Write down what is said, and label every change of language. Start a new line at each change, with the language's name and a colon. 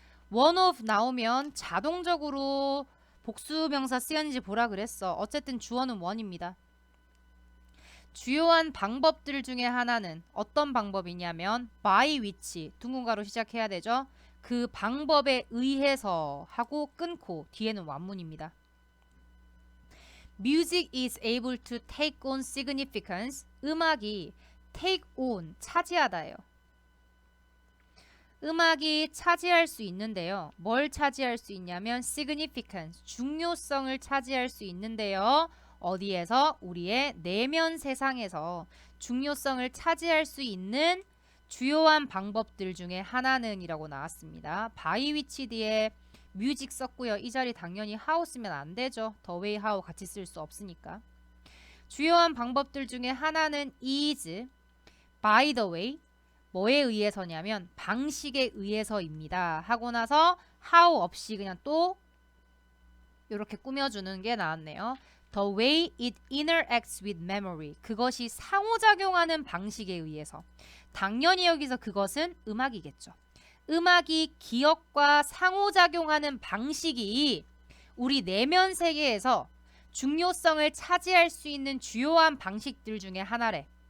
Korean: one of 나오면 자동적으로 복수명사 쓰였는지 보라 그랬어. 어쨌든 주어는 one입니다. 주요한 방법들 중에 하나는 어떤 방법이냐면 by which 둥근가로 시작해야 되죠. 그 방법에 의해서 하고 끊고 뒤에는 완문입니다.
English: Music is able to take on significance.
Korean: 음악이 take on, 차지하다예요. 음악이 차지할 수 있는데요. 뭘 차지할 수 있냐면 significance, 중요성을 차지할 수 있는데요. 어디에서? 우리의 내면 세상에서 중요성을 차지할 수 있는 주요한 방법들 중에 하나는 이라고 나왔습니다. by which 뒤에 뮤직 썼고요. 이 자리 당연히 how 쓰면 안 되죠. the way how 같이 쓸 수 없으니까. 주요한 방법들 중에 하나는 is by the way, 뭐에 의해서냐면 방식에 의해서입니다. 하고 나서 how 없이 그냥 또 이렇게 꾸며주는 게 나왔네요.
English: The way it interacts with memory.
Korean: 그것이 상호작용하는 방식에 의해서. 당연히 여기서 그것은 음악이겠죠. 음악이 기억과 상호작용하는 방식이 우리 내면 세계에서 중요성을 차지할 수 있는 주요한 방식들 중에 하나래.